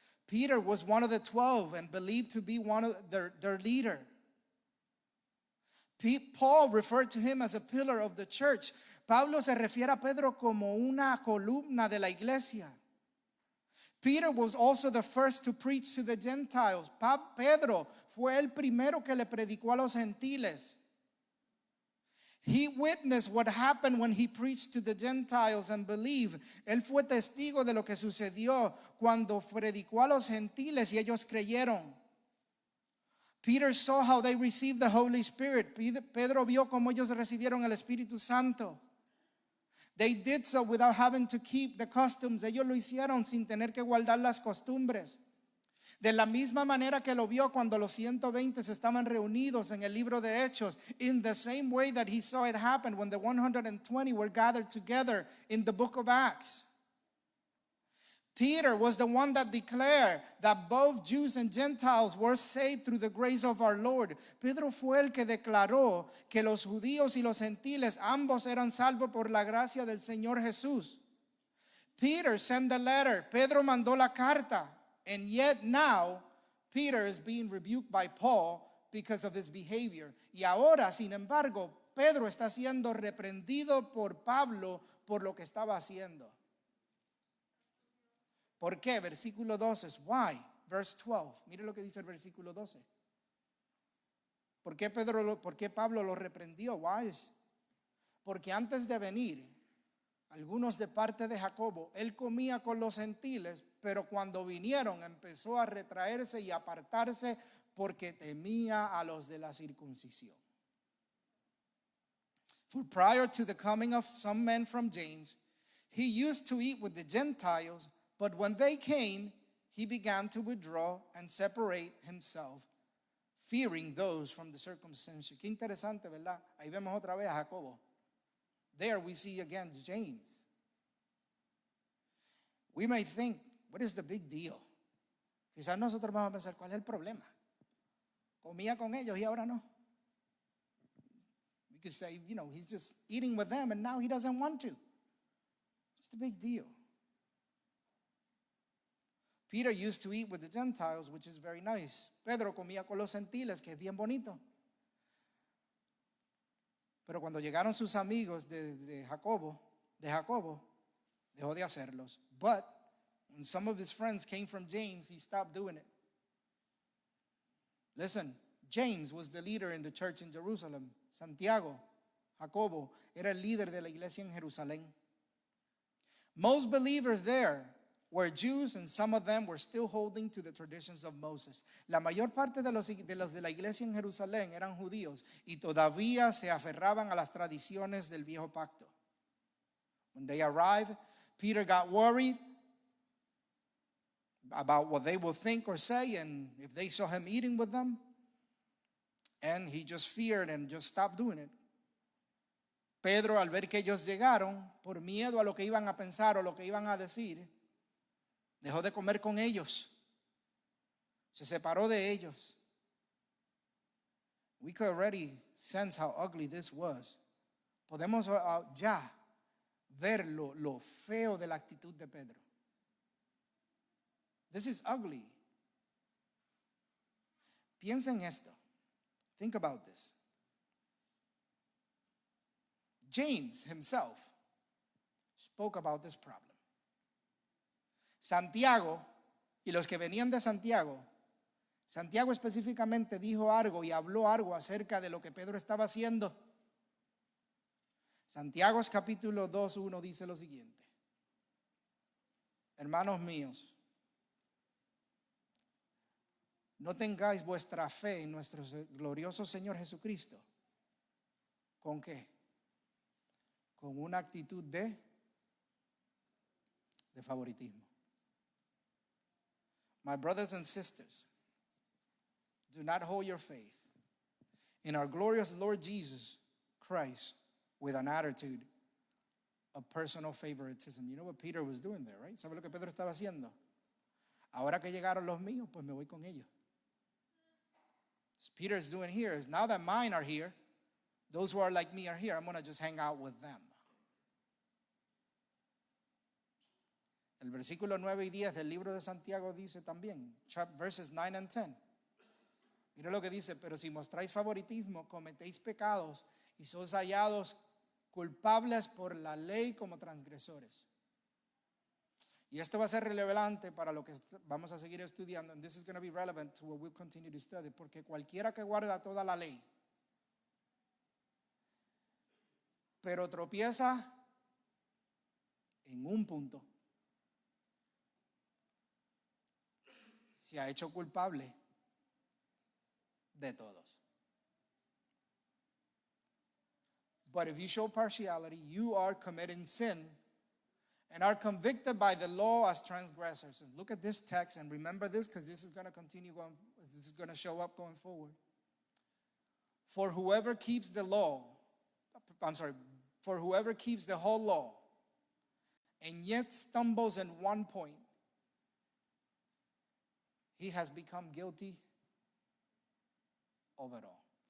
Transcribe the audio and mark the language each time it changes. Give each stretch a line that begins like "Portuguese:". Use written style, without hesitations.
English: Peter was one of the 12 and believed to be one of their leader. Paul referred to him as a pillar of the church.
Spanish: Pablo se refiere a Pedro como una columna de la iglesia.
English: Peter was also the first to preach to the Gentiles.
Spanish: Pedro fue el primero que le predicó a los gentiles.
English: He witnessed what happened when he preached to the Gentiles and believed.
Spanish: Él fue testigo de lo que sucedió cuando predicó a los gentiles y ellos creyeron.
English: Peter saw how they received the Holy Spirit.
Spanish: Pedro vio cómo ellos recibieron el Espíritu Santo.
English: They did so without having to keep the customs.
Spanish: Ellos lo hicieron sin tener que guardar las costumbres. De la misma manera que lo vio cuando los 120 estaban reunidos en el libro de Hechos.
English: In the same way that he saw it happen when the 120 were gathered together in the book of Acts. Peter was the one that declared that both Jews and Gentiles were saved through the grace of our Lord.
Spanish: Pedro fue el que declaró que los judíos y los gentiles ambos eran salvos por la gracia del Señor Jesús.
English: Peter sent the letter.
Spanish: Pedro mandó la carta.
English: And yet now, Peter is being rebuked by Paul because of his behavior.
Spanish: Y ahora, sin embargo, Pedro está siendo reprendido por Pablo por lo que estaba haciendo. ¿Por qué? Versículo 12.
English: Why? Verse 12.
Spanish: Mire lo que dice el versículo 12. ¿Por qué Pablo lo reprendió?
English: Why?
Spanish: Porque antes de venir, algunos de parte de Jacobo, él comía con los gentiles, pero cuando vinieron empezó a retraerse y apartarse porque temía a los de la circuncisión.
English: For prior to the coming of some men from James, he used to eat with the Gentiles, but when they came, he began to withdraw and separate himself, fearing those from the circumcision.
Spanish: Qué interesante, ¿verdad? Ahí vemos otra vez a Jacobo.
English: There we see again James. We may think, what is the big deal?
Spanish: Quizás nosotros vamos a pensar, ¿cuál es el problema? Comía con ellos y ahora no.
English: We could say, he's just eating with them and now he doesn't want to. What's the big deal? Peter used to eat with the Gentiles, which is very nice.
Spanish: Pedro comía con los gentiles, que es bien bonito. Pero cuando llegaron sus amigos de Jacobo, dejó de hacerlos.
English: But when some of his friends came from James, he stopped doing it. Listen, James was the leader in the church in Jerusalem.
Spanish: Santiago, Jacobo, era el líder de la iglesia en Jerusalén.
English: Most believers there were Jews, and some of them were still holding to the traditions of Moses.
Spanish: La mayor parte de los de la iglesia en Jerusalén eran judíos y todavía se aferraban a las tradiciones del viejo pacto.
English: When they arrived, Peter got worried about what they would think or say, and if they saw him eating with them, and he just feared and just stopped doing it.
Spanish: Pedro, al ver que ellos llegaron, por miedo a lo que iban a pensar o lo que iban a decir, dejó de comer con ellos. Se separó de ellos.
English: We could already sense how ugly this was.
Spanish: Podemos ya ver lo feo de la actitud de Pedro.
English: This is ugly.
Spanish: Piensa en esto.
English: Think about this. James himself spoke about this problem.
Spanish: Santiago y los que venían de Santiago específicamente dijo algo y habló algo acerca de lo que Pedro estaba haciendo. Santiago capítulo 2:1 dice lo siguiente: hermanos míos, no tengáis vuestra fe en nuestro glorioso Señor Jesucristo. ¿Con qué? Con una actitud de favoritismo.
English: My brothers and sisters, do not hold your faith in our glorious Lord Jesus Christ with an attitude of personal favoritism. You know what Peter was doing there, right?
Spanish: ¿Sabe lo que Pedro estaba haciendo? Ahora que llegaron los míos, pues me voy con ellos.
English: What Peter is doing here is, now that mine are here, those who are like me are here, I'm going to just hang out with them.
Spanish: El versículo 9 y 10 del libro de Santiago dice también,
English: verses 9 and 10.
Spanish: Mira lo que dice, pero si mostráis favoritismo, cometéis pecados y sois hallados culpables por la ley como transgresores. Y esto va a ser relevante para lo que vamos a seguir estudiando.
English: And this is going to be relevant to what we'll continue to study.
Spanish: Porque cualquiera que guarda toda la ley, pero tropieza en un punto, se ha hecho culpable de todos.
English: But if you show partiality, you are committing sin and are convicted by the law as transgressors. And look at this text and remember this, because this is going to continue going, this is going to show up going forward. For whoever keeps the whole law and yet stumbles in one point, he has become guilty of it all.